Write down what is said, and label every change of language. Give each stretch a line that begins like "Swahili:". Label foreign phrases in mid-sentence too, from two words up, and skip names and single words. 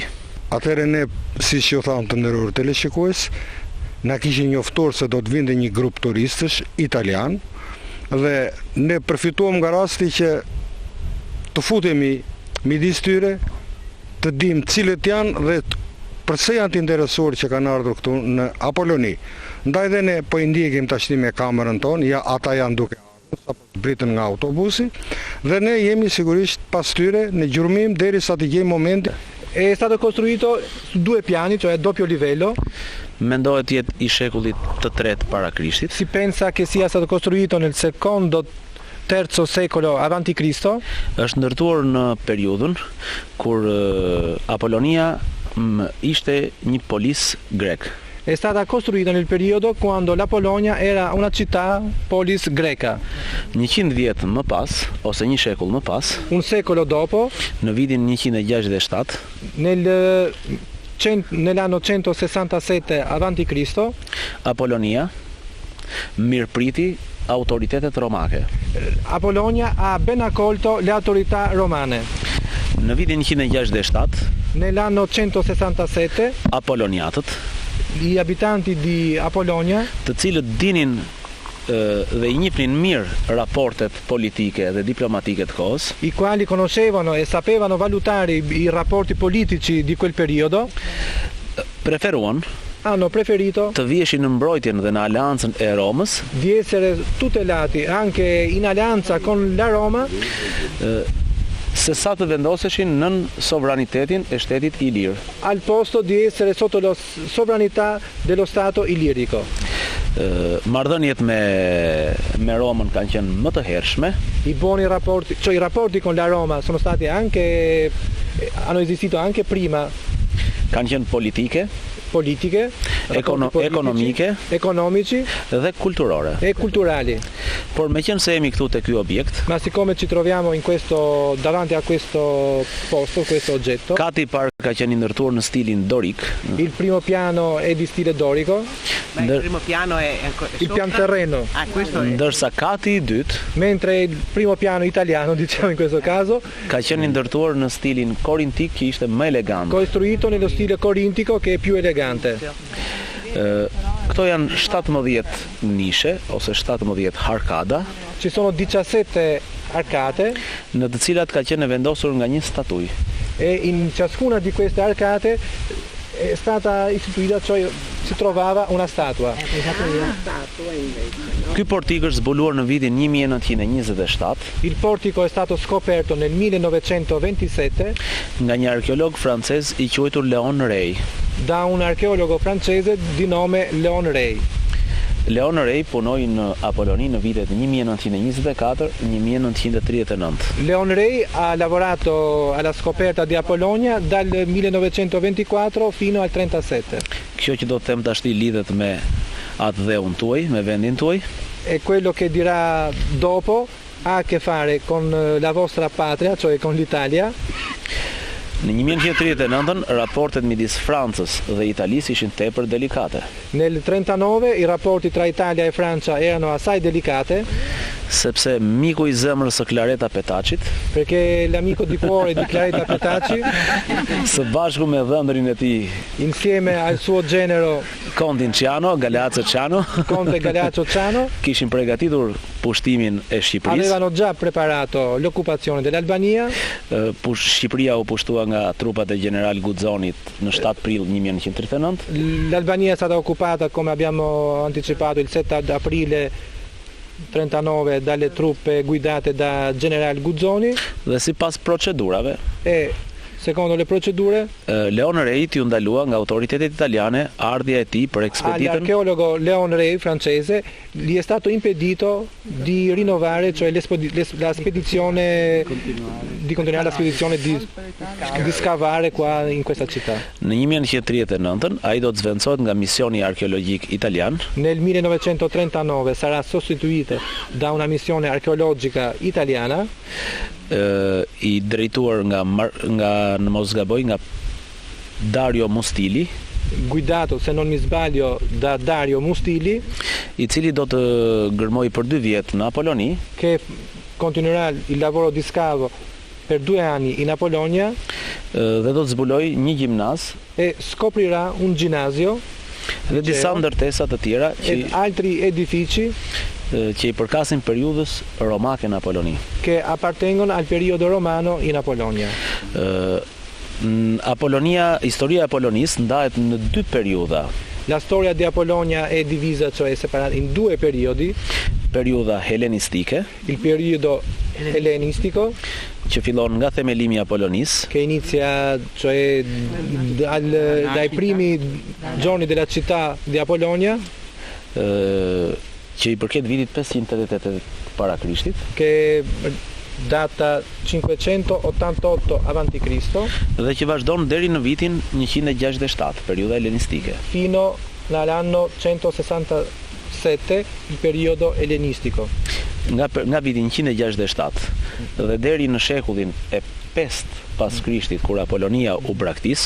Albanian: Atëherë ne, siç ju tham të nderuar teleshikues, na kishin njoftuar se do të vinte një grup turistësh italian, dhe ne përfituam nga rasti që të futemi midis tyre, të dim cilët janë dhe përse janë të interesuar që kanë ardhur këtu në Apoloni. Ndaj dhe ne po i ndjekim tashti me kamerën tonë, ja ata janë duke ardhur, sapo britën nga autobusi, dhe ne jemi sigurisht pas tyre në gjurmim derisa të gjejmë momentin.
Italian: È stato costruito su 2 piani, cioè a doppio livello.
Albanian: Mendohet të jetë i shekullit të tretë para Krishtit.
Italian: Si pensa che sia stato costruito nel secondo terzo secolo avanti Cristo.
Albanian: Është ndërtuar në periudhën kur Apolonia ishte një polis grek.
Italian: È stata costruita nel periodo quando la Polonia era una città polis greca.
Albanian: 100 vjet më pas, ose një shekull më pas,
Italian: un secolo dopo,
Albanian: në vitin 167,
Italian: nell'anno 167 avanti Cristo,
Albanian: Apolonia mirëpriti autoritetet romake.
Italian: Apolonia ha ben accolto le autorità romane.
Albanian: Në vitin 167,
Italian: nell'anno 167,
Albanian: apoloniatët,
Italian: gli abitanti di Apolonia,
Albanian: të cilët dinin dhe i njihnin mirë raportet politiche dhe diplomatike të kohës,
Italian: i quali conoscevano e sapevano valutare i rapporti politici di quel periodo, hanno preferito
Albanian: të viheshin në mbrojtjen dhe në aleancën e Romës,
Italian: di essere tutelati anche in alleanza con la Roma,
Albanian: se sa të vendoseshin nën sovranitetin e shtetit ilir,
Italian: al posto di essere sotto la sovranità dello Stato ilirico.
Albanian: Marrëdhëniet me Romën kanë qenë më të hershme.
Italian: I buoni rapporti, cioè i rapporti con la Roma hanno esistito anche prima.
Albanian: Kanë qenë politiche,
Italian: economiche, economici
Albanian: dhe kulturore
Italian: e culturali.
Albanian: Por meqense jemi këtu te ky objekt,
Italian: ma siccome ci troviamo davanti a questo posto, questo oggetto,
Albanian: Kati Park ka qenë ndërtuar në stilin dorik.
Italian: Il primo piano è di stile dorico, Ma il primo piano è il pian terreno, Ah, questo è.
Albanian: Ndërsa kati i dytë
Italian: mentre il primo piano italiano, diciamo in questo caso,
Albanian: ka qenë ndërtuar në stilin korintik që ishte më elegant.
Italian: costruito nello stile corintico che è più elegante.
Albanian: Këto janë 17 nishe ose 17 harkada,
Italian: Ci sono 17 arcate
Albanian: në të cilat ka qenë vendosur nga një statuj.
Italian: e in ciascuna di queste arcate è stata istituita, cioè si trovava una statua.
Albanian: Ky portik është zbuluar në vitin 1927
Italian: Il portico è stato scoperto nel 1927
Albanian: nga një arkeolog francez i quajtur Leon Rey.
Italian: da un archeologo francese di nome Léon Rey.
Albanian: Leon Rey punoi në Apoloni në vitet 1924-1939.
Italian: Léon Rey ha lavorato alla scoperta di Apollonia dal 1924 fino al 1937.
Albanian: Kjo që do të them tashti lidhet me atë dheun tuaj, me vendin tuaj.
Italian: E quello che dirà dopo ha a che fare con la vostra patria, cioè con l'Italia.
Albanian: Në 1939 raportet midis Francës dhe Italisë ishin tepër delikate,
Italian: Nel 1939 i rapporti tra Italia e Francia erano assai delicate
Albanian: sepse miku i zemrës së Clareta Petacit,
Italian: perché l'amico di cuore di Clareta Petacci,
Albanian: së bashku me dhëndrin e tij
Italian: insieme al suo genero
Albanian: Kontin Ciano, Galeazzo Ciano,
Italian: Conte Galeazzo Ciano,
Albanian: kishin përgatitur pushtimin e Shqipërisë.
Italian: avevano già preparato l'occupazione dell'Albania.
Albanian: Shqipëria u pushtua nga trupat e general Guzzonit në 7 prill 1939.
Italian: L'Albania è stata occupata, come abbiamo anticipato, il 7 aprile 1939 dalle truppe guidate da general Guzzoni
Albanian: Dhe sipas procedurave,
Italian: e secondo le procedure
Albanian: Leon Rey t'u ndalua nga autoritetet italiane ardhja e tij për ekspeditën
Italian: all'archeologo Léon Rey francese gli è stato impedito di rinnovare, cioè la spedizione, di continuare la spedizione di scavare qua in questa città.
Albanian: Në 1939 ai do të zvendësohet nga misioni arkeologjik italian.
Italian: Nel 1939 sarà sostituito da una missione archeologica italiana
Albanian: I drejtuar nga në mos gaboj nga Dario Mustili,
Italian: guidato, se non mi sbaglio, da Dario Mustili,
Albanian: i cili do të gërmoj për 2 vjet në Apoloni,
Italian: che continuerà il lavoro di scavo per 2 anni in Apollonia
Albanian: dhe do të zbuloj një gjimnaz
Italian: e scoprirà un ginnasio
Albanian: dhe disa ndërtesa të tjera
Italian: e altri edifici
Albanian: që i përkasin periudhës romake në Apoloni.
Italian: che appartengono al periodo romano in Apollonia.
Albanian: Historia e Apolonisë ndahet në 2 periudha.
Italian: La storia di Apollonia è divisa, cioè separata in 2 periodi,
Albanian: Periudha helenistike,
Italian: il periodo ellenistico
Albanian: që fillon nga themelimi i Apolonisë,
Italian: che inizia, cioè dai primi giorni della città di Apollonia,
Albanian: që i përket vitit 588 para Krishtit,
Italian: che data 588 avanti Cristo,
Albanian: dhe që vazhdon deri në vitin 167, periudha helenistike.
Italian: fino all'anno 167, il periodo ellenistico.
Albanian: Nga viti 167 dhe deri në shekullin e 5 pas Krishtit, kur Apolonia u braktis,